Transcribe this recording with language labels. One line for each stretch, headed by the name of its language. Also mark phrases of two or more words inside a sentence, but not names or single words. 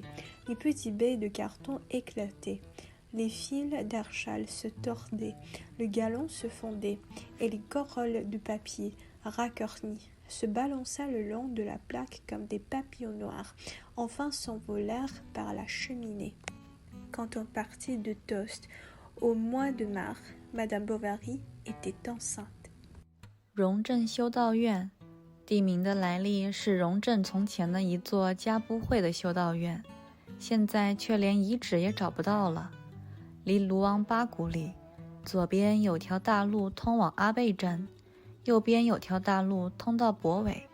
French: Les petits baies de carton éclataient. Les fils d'archal se tordaient, le galon se fondait, et les corolles de papier, racornies, se balançaient le long de la plaque comme des papillons noirs, enfin s'envolèrent par la cheminée. Quand on partit de Tostes, au mois de mars, Madame Bovary était enceinte.
Chinese: 荣镇修道院地名的来历是荣镇从前的一座家不会的修道院，现在却连遗址也找不到了。离卢昂巴谷里，左边有条大路通往阿贝镇，右边有条大路通到博韦。